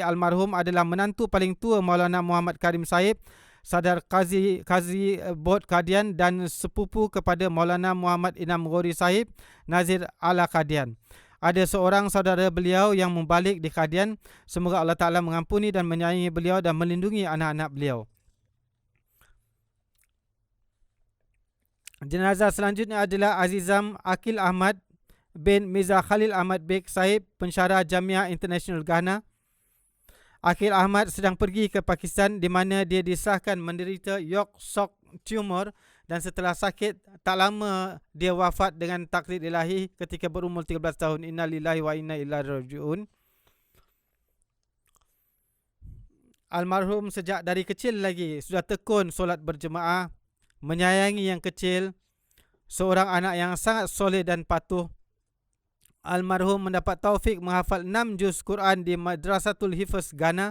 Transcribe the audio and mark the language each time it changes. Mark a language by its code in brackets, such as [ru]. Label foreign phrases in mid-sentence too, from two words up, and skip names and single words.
[ms] Almarhum adalah menantu paling tua Maulana Muhammad Karim Sahib, Sadar Qazi Bord Qadian dan sepupu kepada Maulana Muhammad Inam Ghori Sahib, Nazir Ala Qadian. Ada seorang saudara beliau yang membalik di Qadian. Semoga [ar] الله تعالى [ms] mengampuni dan menyayangi beliau dan melindungi anak-anak beliau. Jenazah selanjutnya adalah Azizam Akil Ahmad bin Mirza Khalil Ahmad Beg Sahib, pensyarah Jamiah International Ghana. Akil Ahmad sedang pergi ke Pakistan di mana dia disahkan menderita [en] York shock tumor [ms] dan setelah sakit tak lama dia wafat dengan takdir ilahi ketika berumur 13 tahun. [ar] إنا لله وإنا إليه راجعون. [ms] Almarhum sejak dari kecil lagi sudah tekun solat berjemaah, menyayangi yang kecil, seorang anak yang sangat soleh dan patuh. Almarhum mendapat taufik menghafal 6 juz Quran di Madrasatul Hifz Ghana.